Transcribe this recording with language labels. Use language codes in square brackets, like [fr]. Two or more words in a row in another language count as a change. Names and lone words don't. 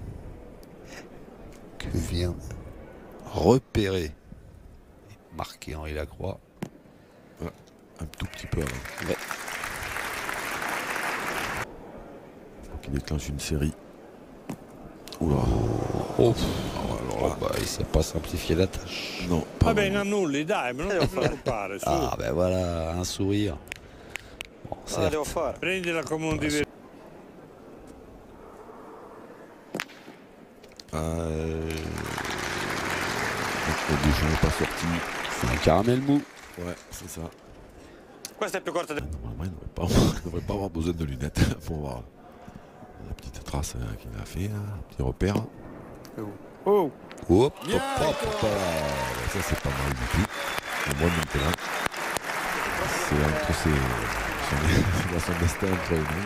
[fr] Que vient repérer et marquer Henri Lacroix. Un tout petit peu avant. Ouais. Qui déclenche une série. Oula. Oh, Alors là, bah, il s'est pas simplifié la tâche. non, pas [it] Vabbè, [fr] vraiment. [it] annulli, dai, ma non ti preoccupare, su. [fr] Ah ben voilà, un sourire. Bon, [it] Cosa [fr] certes, [it] devo fare? Prendila come un divertimento. [fr] Le bouchon n'est pas sorti. c'est un caramel mou. Ouais, c'est ça. [it] Questa è più corta del... [fr] Normalement, il ne devrait pas avoir besoin de lunettes pour voir la petite trace qu'il a fait, un petit repère. Oh, Hop, Bien, hop, hop. Ça, c'est pas mal du tout. Et moi, maintenant, c'est entre son destin entre les mains.